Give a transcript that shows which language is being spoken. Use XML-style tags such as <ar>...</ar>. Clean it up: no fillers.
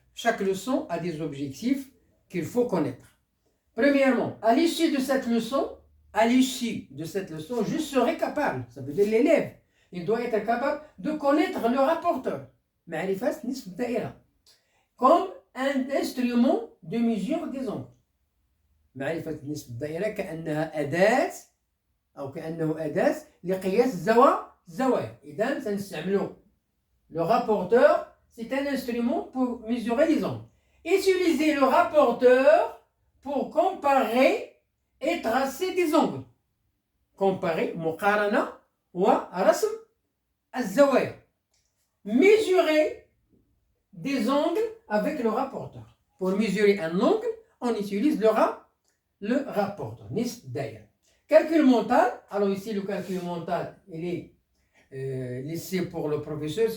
<fr>Chaque leçon a des objectifs qu'il faut connaître. Premièrement, à l'issue de cette leçon, je serai capable, ça veut dire l'élève, il doit être capable de connaître le rapporteur. Ma'rifat NISF Daïra. Comme un instrument de mesure des angles.</fr> <ar>معرفة نصف الدائرة كأنها أداة أو كأنه أداة لقياس الزوايا. إذا سنستعملوا</ar> <fr>le rapporteur, c'est un instrument pour mesurer les angles. Utilisez le rapporteur pour comparer et tracer des angles. Comparer</fr> <ar>مقارنة ورسم الزوايا.</ar> <fr>Mesurer des angles avec le rapporteur. Pour mesurer un angle, on utilise le rapporteur. NISF Daïra. Calcul mental. Alors ici, le calcul mental, il est laissé pour le professeur.</fr>